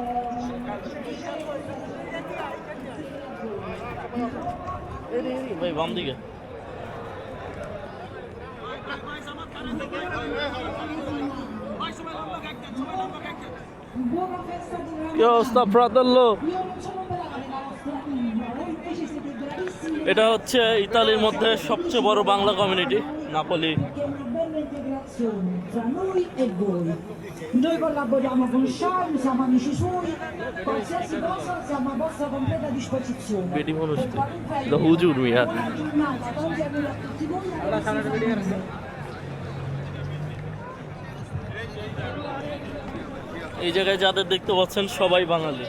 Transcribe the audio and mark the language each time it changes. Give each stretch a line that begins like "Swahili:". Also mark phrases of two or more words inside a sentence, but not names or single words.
Bangla: ভাই বাম দিকে কি অবস্থা ফ্রাতাল্লো? এটা হচ্ছে ইতালির মধ্যে সবচেয়ে বড় বাংলা কমিউনিটি, নাপোলি।
Italian: Noi collaboriamo con Charles, siamo amici suoi, qualsiasi cosa siamo a vostra completa disposizione.
Bangla: বেটি মানুষ তো হুজুর মিয়া।
Italian: Buona giornata, tanti auguri a tutti voi.
Bangla: এই জায়গায় যাদের দেখতে পাচ্ছেন সবাই বাঙালি।